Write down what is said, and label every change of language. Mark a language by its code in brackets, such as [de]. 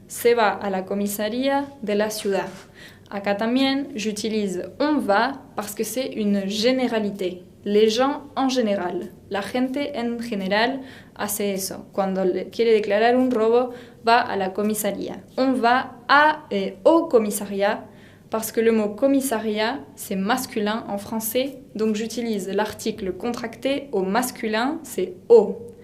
[es] Se va a la comisaría de la ciudad. Acá también [fr] j'utilise on va parce que c'est une généralité. Les gens en général. [es] La gente en general hace eso. Cuando quiere declarar un robo, va a la comisaría. [fr] On va au commissariat parce que le mot commissariat, c'est masculin en français. Donc j'utilise l'article contracté au masculin, c'est au.